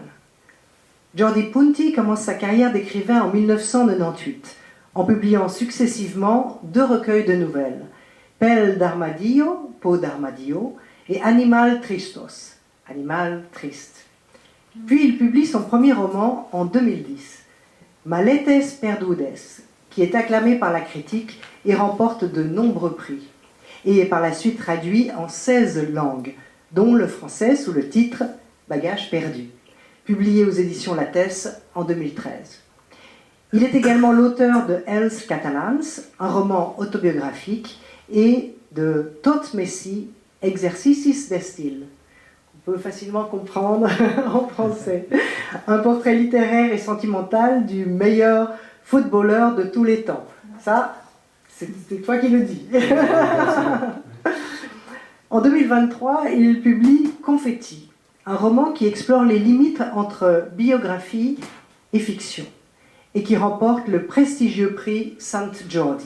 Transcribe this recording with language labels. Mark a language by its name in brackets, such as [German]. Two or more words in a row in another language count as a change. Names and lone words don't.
[French] Jordi Punti commence sa carrière d'écrivain en 1998, en publiant successivement 2 recueils de nouvelles, Pell d'Armadillo, Peau d'Armadillo, et Animal Tristos, Animal triste. Puis il publie son premier roman en 2010, Maletes perdudes, qui est acclamé par la critique et remporte de nombreux prix, et est par la suite traduit en 16 langues, dont le français sous le titre Bagages perdus, publié aux éditions Lattès en 2013. Il est également l'auteur de Els Catalans, un roman autobiographique, et de Tot Messi, Exercicis d'Estil. On peut facilement comprendre en français. Un portrait littéraire et sentimental du meilleur footballeur de tous les temps. Ça, c'est toi qui le dis. En 2023, il publie Confetti, un roman qui explore les limites entre biographie et fiction, et qui remporte le prestigieux prix Sant Jordi.